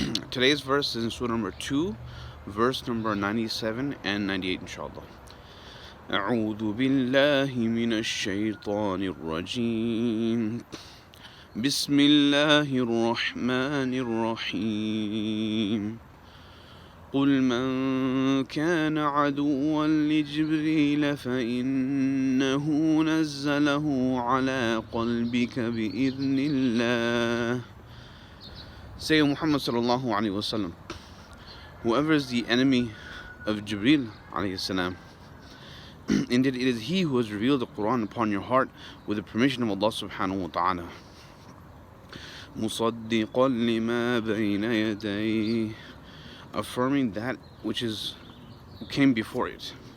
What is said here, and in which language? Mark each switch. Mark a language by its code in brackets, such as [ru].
[en] Today's verse is in Surah number 2, verse number 97 and 98, inshallah. [ar] أعوذ بالله من الشيطان الرجيم بسم الله الرحمن الرحيم قل من كان عدوا لجبريل فإنه نزله على قلبك بإذن الله. [en] Say, Muhammad sallallahu alaihi wasallam, whoever is the enemy of Jibreel alayhi salam, indeed it is he who has revealed the Quran upon your heart with the permission of Allah subhanahu wa ta'ala. [ar] مُصَدِّقًا لِمَا بَيْنَ يَدَيْهِ, [en] affirming that which came before it.